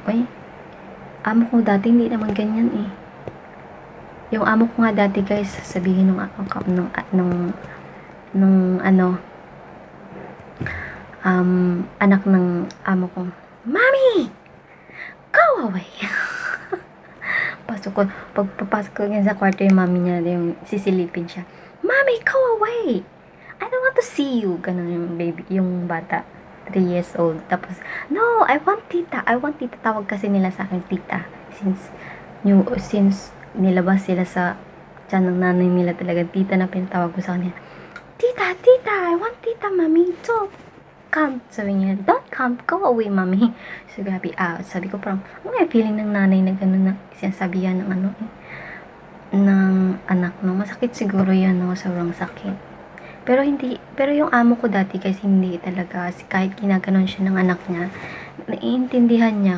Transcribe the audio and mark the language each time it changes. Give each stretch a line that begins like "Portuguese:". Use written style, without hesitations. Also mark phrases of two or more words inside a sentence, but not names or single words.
Filipino: Uy, amo ko dati hindi naman ganyan, eh. Yung amo ko nga dati, guys, sabihin nung anak ng amo ko, "Mommy!
English: Go away!"
Filipino: Pagpapasok ko sa kwarto yung mami niya, yung sisilipin siya, "Mommy,
English: go away! I don't want to see you."
Filipino: Ganun yung baby, yung bata, 3 years old. Tapos,
English: "No, I want tita.
Filipino: Tawag kasi nila sa akin tita. Since nilabas sila sa tiyan ng nanay nila, talaga tita na pinatawag ko sa kanila. Tita,
English: I want tita, mami. So, come.
Filipino: Sabi niya,
English: don't come. Go away, mami. So,
Filipino: grabe. Sabi ko parang, ano yung feeling ng nanay na gano'n na sinasabihan ng anak, no? Masakit siguro yan, no? Sobrang sakit. pero yung amo ko dati guys, hindi talaga. Kahit ginaganon siya ng anak niya, naiintindihan niya.